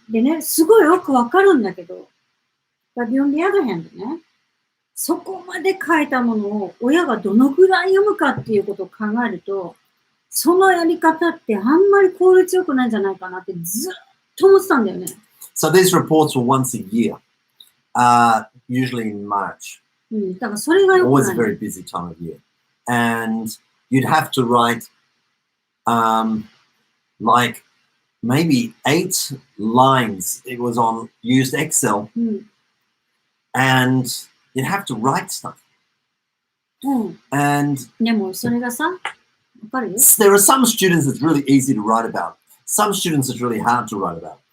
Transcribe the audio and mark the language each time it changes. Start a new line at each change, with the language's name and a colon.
Japanese: でね、すごいよくわかるんだけど、
English: But on the other hand
Japanese: ね、そこまで書いたものを親がどのぐらい読むかっていうことを考えると、そのやり方ってあんまり効率よくないんじゃないかなってずっと思ってたんだよね。
English: So these reports were once a year, usually in March.
Japanese: だからそれがよくない。
English: Always a very busy time of year. And you'd have to write like maybe 8 lines. It was on used Excel. And you'd have to write stuff. And
Japanese: でもそれがさ、わかるよ。
English: there are some students that's really easy to write about. Some students it's really hard to write about.